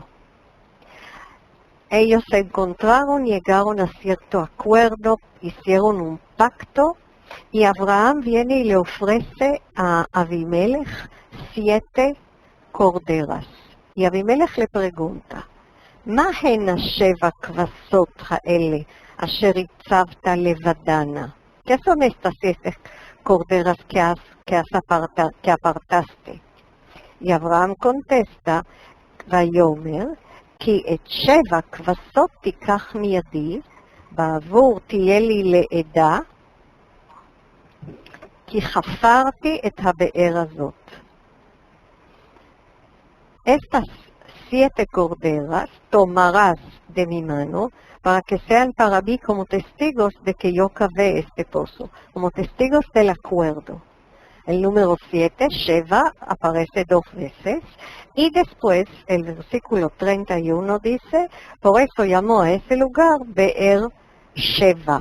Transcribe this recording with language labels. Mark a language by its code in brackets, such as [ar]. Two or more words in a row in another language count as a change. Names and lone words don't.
[es] Ellos se encontraron, llegaron a cierto acuerdo, hicieron un pacto, y Abraham viene y le ofrece a Abimelech 7 corderas. Y Abimelech le pregunta, [he] מה הן 7 כבשות האלה אשר הצבת לבדנה? [es] ¿Qué son estas 7 corderas que apartaste? Y Abraham contesta, [he] ויאמר, כי את 7 כבשות תיקח מידי, בעבור תהיה לי לעדה, כי חפרתי את הבאר הזאת. [es] Estas 7 corderas tomarás de mi mano para que sean para mí como testigos de que yo cavé este pozo, como testigos del acuerdo. El número 7, Sheva, aparece 2 veces, y después el versículo 31 dice, por eso llamó a ese lugar Be'er Sheva.